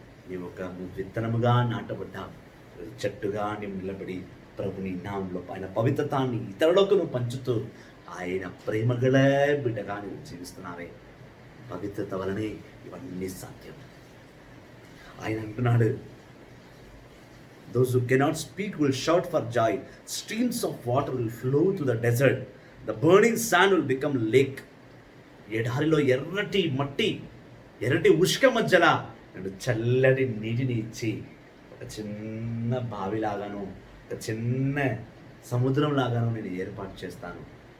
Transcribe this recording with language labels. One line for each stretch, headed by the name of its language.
Telugu: నీవు ఒక విత్తనముగా నాటబడ్డావు. చెట్టుగా నీవు నిలబడి ప్రభుని నామంలో ఆయన పవిత్రతాన్ని ఇతరులకు నువ్వు పంచుతూ ఆయన ప్రేమగల బిడ్డగా నువ్వు జీవిస్తున్నావే. పవిత్రత వలనే ఇవన్నీ సాధ్యం. ఆయన అంటున్నాడు,
English: Those who cannot speak will shout for joy. Streams of water will flow to the desert. The burning sand will become lake.
Telugu: ఎడారిలో ఎర్రటి ఉష్క మధ్యలో నేను చల్లటి నీటిని ఇచ్చి ఒక చిన్న బావిలాగాను ఒక చిన్న సముద్రం లాగాను నేను ఏర్పాటు చేస్తాను.